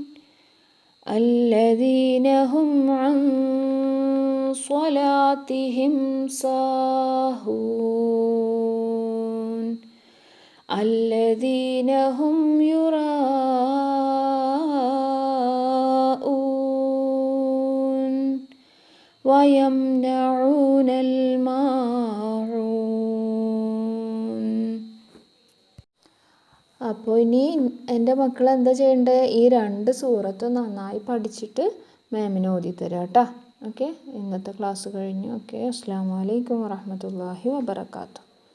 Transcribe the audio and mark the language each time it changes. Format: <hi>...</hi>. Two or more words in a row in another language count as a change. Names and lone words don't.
<ar>الذين هم عن صلاتهم ساهون الذين هم يراءون ويمنعون الماعون.</ar> <ml>അപ്പോൾ ഇനി എൻ്റെ മക്കൾ എന്താ ചെയ്യേണ്ടത്? ഈ രണ്ട് സൂറത്ത് നന്നായി പഠിച്ചിട്ട് മാമിന് ഓതി തരാം കേട്ടോ. ഓക്കെ, ഇന്നത്തെ ക്ലാസ് കഴിഞ്ഞു.</ml> <ar>ഓക്കെ, السلام عليكم ورحمة الله وبركاته.</ar>